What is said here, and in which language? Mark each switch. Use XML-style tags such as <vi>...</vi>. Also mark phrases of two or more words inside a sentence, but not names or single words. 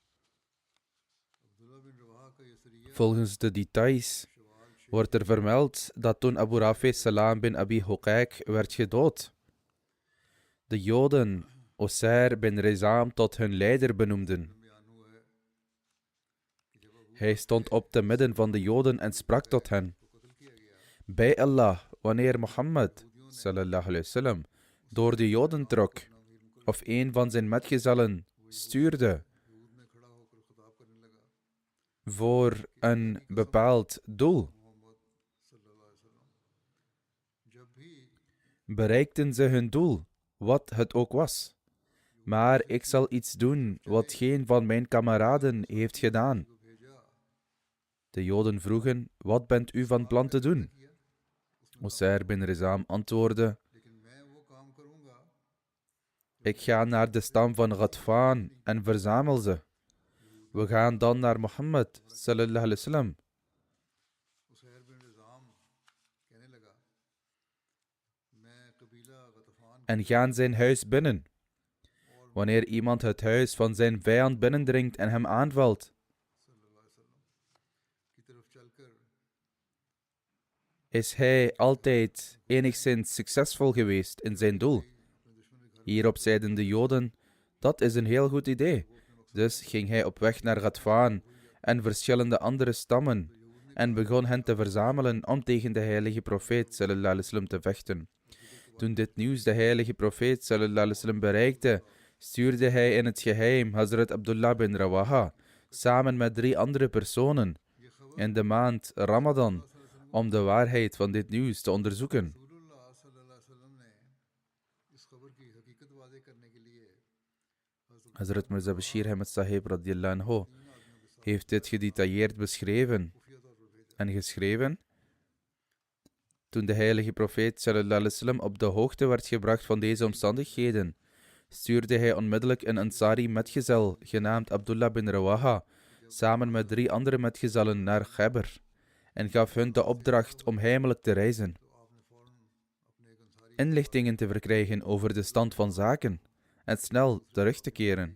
<nl>Volgens de details wordt er vermeld dat toen Abu Rafi Salam bin Abi Huqaiq werd gedood, de Joden Usair bin Rizam tot hun leider benoemden. Hij stond op te midden van de Joden en sprak tot hen: bij Allah, wanneer Mohammed</nl> <ar>صلى الله عليه وسلم</ar> <nl>door de Joden trok, of een van zijn metgezellen stuurde voor een bepaald doel, bereikten ze hun doel, wat het ook was. Maar ik zal iets doen wat geen van mijn kameraden heeft gedaan. De Joden vroegen: wat bent u van plan te doen? Usair bin Rizam antwoordde: ik ga naar de stam van Ghatfan en verzamel ze. We gaan dan naar Mohammed</nl> <ar>صلى الله عليه وسلم</ar> <nl>en gaan zijn huis binnen. Wanneer iemand het huis van zijn vijand binnendringt en hem aanvalt, is hij altijd enigszins succesvol geweest in zijn doel. Hierop zeiden de Joden: dat is een heel goed idee. Dus ging hij op weg naar Ghatfan en verschillende andere stammen en begon hen te verzamelen om tegen de heilige profeet</nl> <ar>صلى الله عليه وسلم</ar> <nl>te vechten. Toen dit nieuws de heilige profeet</nl> <ar>صلى الله عليه وسلم</ar> <nl>bereikte, stuurde hij in het geheim Hazrat Abdullah bin Rawaha samen met 3 andere personen in de maand Ramadan om de waarheid van dit nieuws te onderzoeken. Hazrat Mirza Bashir Ahmed Sahib</nl> <ar>رضي الله عنه</ar> <nl>heeft dit gedetailleerd beschreven en geschreven. Toen de heilige profeet</nl> <ar>صلى الله عليه وسلم</ar> <nl>op de hoogte werd gebracht van deze omstandigheden, stuurde hij onmiddellijk een Ansari metgezel genaamd Abdullah bin Rawaha samen met 3 andere metgezellen naar Ghabr en gaf hun de opdracht om heimelijk te reizen, inlichtingen te verkrijgen over de stand van zaken en snel terug te keren.</nl>